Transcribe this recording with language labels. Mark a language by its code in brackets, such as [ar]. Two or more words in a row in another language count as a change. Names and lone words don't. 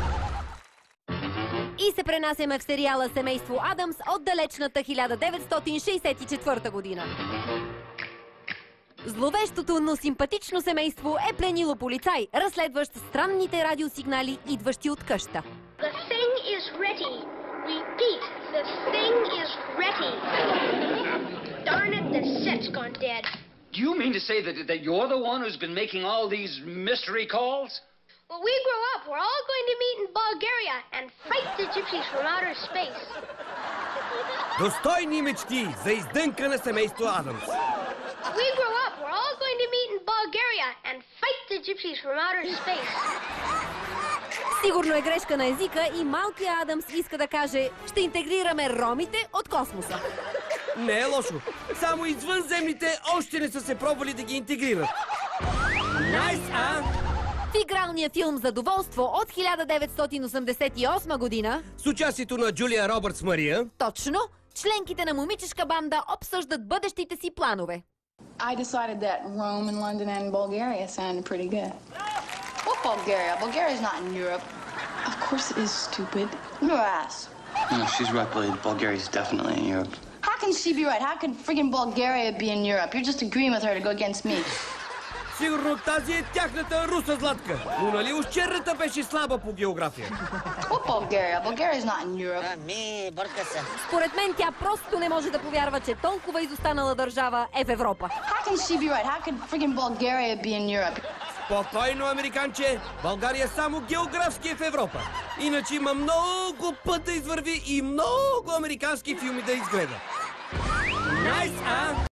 [bg] И се пренасяме в сериала «Семейство Адамс» от далечната 1964 година. Зловещото, но симпатично семейство е пленило полицай, разследващ странните радиосигнали, идващи от къща. [en] The thing is ready. Repeat, the thing is ready. Darn it, the set's gone dead. Do you mean to say that you're the one who's been making all these mystery calls? When we grow up, we're all going to meet in Bulgaria and fight the gypsies from outer space. [bg] Достойни мечти за издънка на семейство Адамс. [en] When we grow up, we're all going to meet in Bulgaria and fight the gypsies from outer space. [bg] Сигурно е грешка на езика и малкият Адамс иска да каже: ще интегрираме ромите от космоса. Не е лошо. Само извънземните още не са се пробвали да ги интегрират. Найс, а? В игралния филм «Задоволство» от 1988 година, с участието на Джулия Робъртс Мария, точно, членките на момичешка банда обсъждат бъдещите си планове. [en] I decided that Rome and London and Bulgaria sounded pretty good. What Bulgaria? Bulgaria's not in Europe. Of course it is, stupid. Your ass. No, she's right, Blade. Bulgaria's definitely in Europe. How can she be right? How can friggin' Bulgaria be in Europe? You're just agreeing with her to go against me. [bg] сигурно тази е тяхната руса златка. Но нали ущерната беше слаба по география? [en] What Bulgaria? Bulgaria's not in Europe. [bg] Ами, бърка се. Според мен тя просто не може да повярва, че толкова изостанала държава е в Европа. [en] How can she be right? How can friggin' Bulgaria be in Europe? [bg] Спокойно, американче! България само географски е в Европа. Иначе има много път да извърви и много американски филми да изгледа. Найс, а?